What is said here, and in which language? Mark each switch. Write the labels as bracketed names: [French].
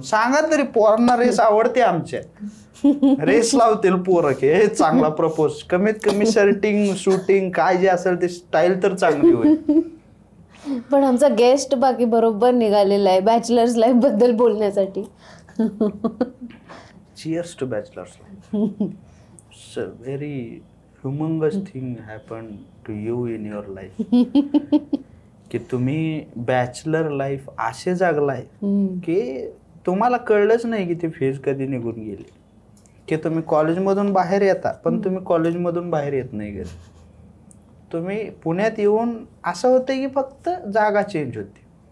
[Marathi] सांगा तरी पोरांना रेस आवडते आमच्या. रेस लावतील पोरं की हे चांगला प्रपोज. कमीत कमी शर्टिंग शूटिंग काय जे असेल ते स्टाईल तर चांगली होईल. पण आमचा गेस्ट बाकी बरोबर निघालेला आहे बॅचलर्स लाईफ बद्दल बोलण्यासाठी. [English] Cheers to bachelor's life. It's a very humongous thing happened to you in your life. [Marathi] की तुम्ही बॅचलर लाईफ असे जगलाय की तुम्हाला कळलंच नाही की ती फेज कधी निघून गेली. की तुम्ही कॉलेजमधून बाहेर येता पण तुम्ही कॉलेजमधून बाहेर येत नाही घरी. तुम्ही पुण्यात येऊन असं होतं की फक्त जागा चेंज होती.